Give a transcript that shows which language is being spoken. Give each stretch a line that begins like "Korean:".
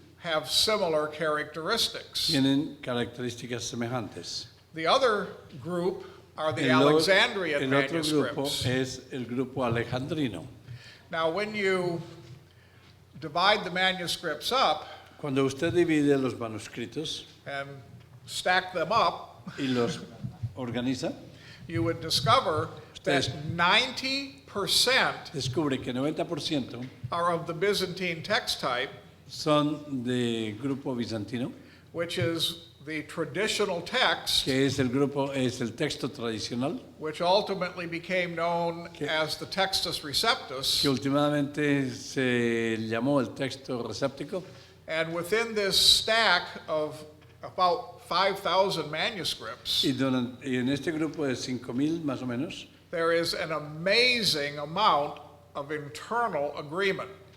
English: have similar characteristics.
Spanish: tienen características semejantes.
English: The other group are the
Spanish: El
English: Alexandrian
Spanish: otro grupo
English: manuscripts.
Spanish: es el grupo alejandrino.
English: Now, when you divide the manuscripts up
Spanish: Cuando usted divide los manuscritos
English: and stack them up,
Spanish: y los organiza,
English: you would discover that
Spanish: Ustedes-
English: 90%
Spanish: descubre que 90%
English: are of the Byzantine text type,
Spanish: son de grupo bizantino,
English: which is the traditional text,
Spanish: que es el texto tradicional,
English: which ultimately became known as the Textus Receptus.
Spanish: que últimamente se llamó el texto receptico.
English: And within this stack of about 5,000 manuscripts,
Spanish: Y, y en este grupo de 5,000 más o menos,
English: there is an amazing amount of internal agreement.